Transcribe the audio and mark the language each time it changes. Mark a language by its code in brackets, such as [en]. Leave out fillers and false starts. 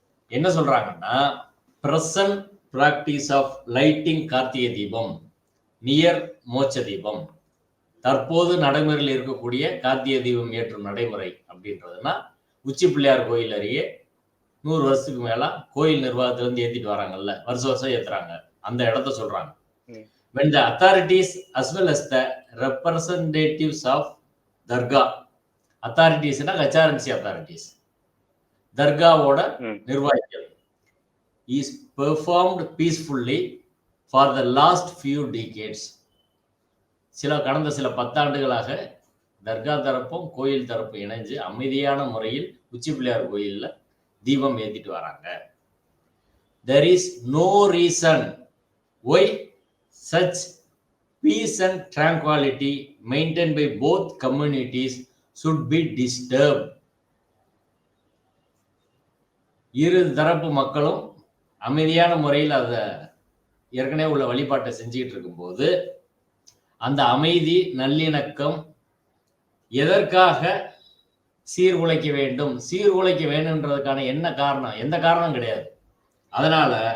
[ta] என்ன சொல்றாங்கன்னா, [en] present practice of lighting [ta] Karthigai Deepam near மோட்ச தீபம், தற்போது நடைமுறையில் இருக்கக்கூடிய கார்த்திகை தீபம் ஏற்றும் நடைமுறை அப்படின்றதுன்னா, உச்சி பிள்ளையார் கோயில் அருகே 100 வருஷத்துக்கு மேல கோயில் நிர்வாகத்துல இருந்து ஏத்திட்டு வராங்கல்ல, வருஷம் ஏத்துறாங்க, அந்த இடத்த சொல்றாங்க. [en] When the authorities as well as the representatives of Dargah authorities, HRMC authorities, [ta] தர்காவோட நிர்வாகிகள் [en] is performed peacefully for the last few decades, [ta] கடந்த சில 10 ஆண்டுகளாக தர்கா தரப்பும் கோயில் தரப்பு இணைஞ்சு அமைதியான முறையில் உச்சி பிள்ளையார் கோயில்ல தீபம் ஏத்திட்டு வராங்க. [en] There is no reason why such peace and tranquility maintained by both communities should be disturbed. [ta] இரு தரப்பு மக்களும் அமைதியான முறையில் அத ஏற்கனவே உள்ள வழிபாட்டை செஞ்சுக்கிட்டு இருக்கும்போது அந்த அமைதி நல்லிணக்கம் எதற்காக சீர்குலைக்க வேண்டும்? சீர்குலைக்க வேண்டும்ன்றதுக்கான என்ன காரணம்? எந்த காரணம் கிடையாது. அதனால